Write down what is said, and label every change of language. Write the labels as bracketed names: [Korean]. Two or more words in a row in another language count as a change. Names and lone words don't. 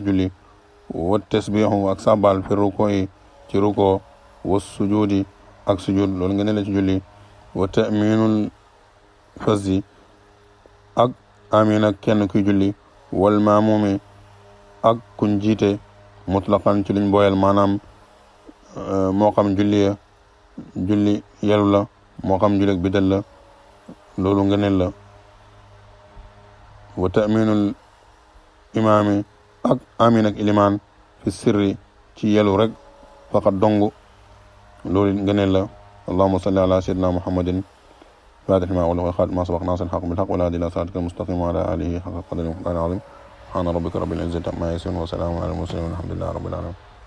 [Wolof] julli [Arabic] والتسبيح [Wolof] ak sabal [Arabic] في ركوع [Wolof] yi ci [Arabic] ركوع وسجود [Wolof] ak sujud loolu ngëneel la ci julli [Arabic] وتأمين الفذ [Wolof] ak amin ak kenn kuy julli [Arabic] والمأموم [Wolof] ak kuñ jiite mutlaqan ci luñ boyal maanaam moo xam julli yelu la moo xam julleeg bidal la loolu ngëneel la [Arabic] وتأمين الإمام [Wolof] ak amin ak ilimaan [Arabic] في سر [Wolof] ci yelu rek faqat dong loolu ngëneel la [Arabic] اللهم صل على سيدنا محمد فاتح ما أوله والخاتم ما سبق ناصر الحق بالحق ولا هادي إلى صراطك المستقيم وعلى آله حق قدره ومقداره العظيم سبحان ربك رب العزة عما يصفون وسلام على المرسلين والحمد لله رب العالمين